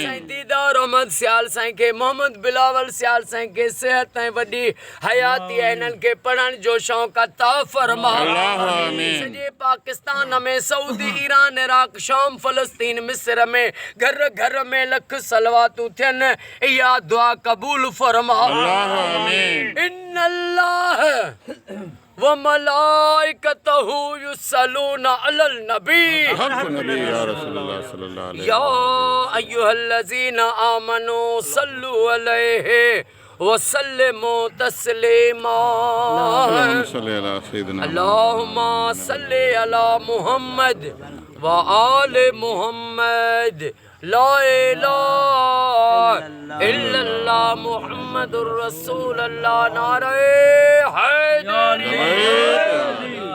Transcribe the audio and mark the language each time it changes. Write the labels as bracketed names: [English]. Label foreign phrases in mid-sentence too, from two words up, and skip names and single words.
[Sindhi] साईं दीदार अहमद सियाल साईं खे, मोहम्मद बिलावल सियाल साईं खे सेहत ऐं वॾी हयाती ऐं हिननि खे पढ़ण जो शौक़ु अता फरमा। अल्लाह आमीन। सॼे पाकिस्तान में, सऊदी, ईरान, इराक, शाम, फलस्तीन, मिस्र में घर घर में लख सलवातूं थियनि, इहा दुआ क़बूल फरमा। अल्लाह आमीन। [Arabic] إن الله وملائكته يصلون على النبي حق نبي يا رسول الله صلى الله عليه يا أيها الذين آمنوا صلوا عليه وسلموا تسليما. اللهم صل على محمد وآل محمد. لا إله إلا الله محمد رسول الله. [Sindhi] नारे हैदरी।